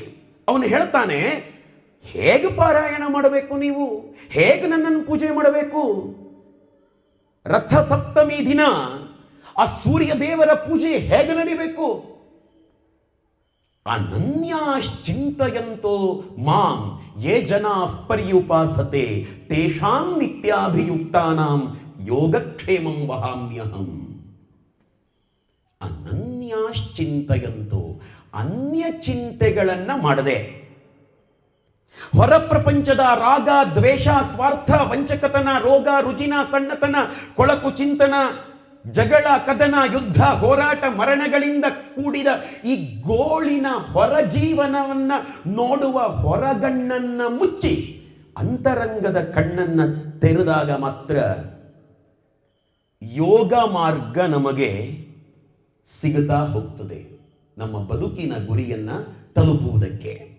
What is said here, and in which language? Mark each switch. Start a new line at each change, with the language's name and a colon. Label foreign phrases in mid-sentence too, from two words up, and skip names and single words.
Kannada: ಅವನು ಹೇಳ್ತಾನೆ, ಹೇಗೆ ಪಾರಾಯಣ ಮಾಡಬೇಕು, ನೀವು ಹೇಗೆ ನನ್ನನ್ನು ಪೂಜೆ ಮಾಡಬೇಕು? ರಥ ಸಪ್ತಮಿ ದಿನ ಆ ಸೂರ್ಯ ದೇವರ ಪೂಜೆ ಹೇಗೆ ನಡಿಬೇಕು?
Sanskrit: ಅನನ್ಯಾಶ್ಚಿಂತಯಂತೋ ಮಾಂ ಯೇ ಜನಾ ಪರ್ಯುಪಾಸತೆ ತೇಷಾಂ ನಿತ್ಯಾಭಿಯುಕ್ತಾನಾಂ ಯೋಗಕ್ಷೇಮಂ ವಹಾಮ್ಯಹಂ.
Kannada: ಅನನ್ಯಾಶ್ಚಿಂತಯಂತೋ, ಅನ್ಯ ಚಿಂತೆಗಳನ್ನ ಮಾಡದೆ, ಹೊರ ಪ್ರಪಂಚದ ರಾಗ, ದ್ವೇಷ, ಸ್ವಾರ್ಥ, ವಂಚಕತನ, ರೋಗ, ರುಜಿನ, ಸಣ್ಣತನ, ಕೊಳಕು ಚಿಂತನ, ಜಗಳ, ಕದನ, ಯುದ್ಧ, ಹೋರಾಟ, ಮರಣಗಳಿಂದ ಕೂಡಿದ ಈ ಗೋಳಿನ ಹೊರ ಜೀವನವನ್ನ ನೋಡುವ ಹೊರಗಣ್ಣನ್ನ ಮುಚ್ಚಿ ಅಂತರಂಗದ ಕಣ್ಣನ್ನ ತೆರೆದಾಗ ಮಾತ್ರ ಯೋಗ ಮಾರ್ಗ ನಮಗೆ ಸಿಗುತ್ತಾ ಹೋಗ್ತದೆ, ನಮ್ಮ ಬದುಕಿನ ಗುರಿಯನ್ನ ತಲುಪುವುದಕ್ಕೆ.